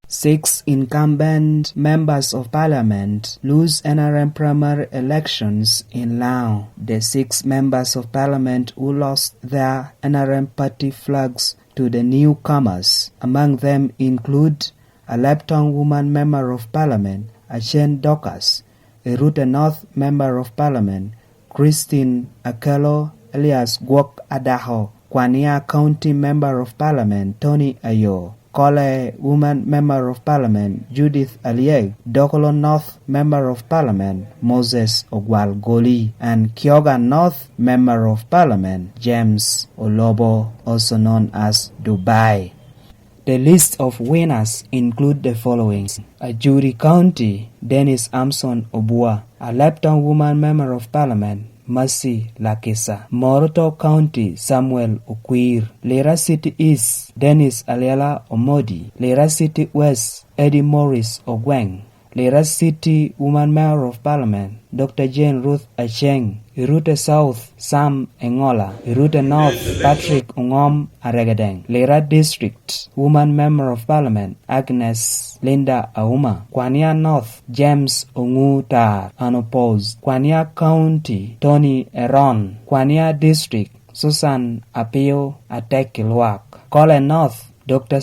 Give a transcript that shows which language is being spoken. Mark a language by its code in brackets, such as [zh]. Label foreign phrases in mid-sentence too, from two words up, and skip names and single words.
[en] 6 incumbent members of parliament lose NRM primary elections in Lao. The 6 members of parliament who lost their NRM party flags to the newcomers. Among them include a left-tongue woman member of parliament, Acen Dorcus, a Erute North member of parliament, Christine Akello alias Gwok Adaho, Kwania County member of parliament, Tony Ayo, Kole woman member of parliament, Judith Alek, Dokolo North member of parliament, Moses Goli, and Kyoga North member of parliament, James Olobo, also known as Dubai. The list of winners include the following: Ajuri County, Denis Hamson Obua, a left-tongue woman member of parliament, Mercy Lakis, Moroto County, Samuel Okwir, Lira City East, Denis Alyela Omodi, Lira City West, Eddie Morris Ogweng, Lira City Woman Mayor of Parliament, Dr. Jane Ruth Aceng, Erute South Sam Engola, Erute North Patrick Ungom Aregedeng, Lira District Woman Member of Parliament, Agnes Linda Auma, Kwania North James Ongutar, unopposed, Kwania County Tony Eron, Kwania District Susan Apio Atek-ilwak, Kole North Dr.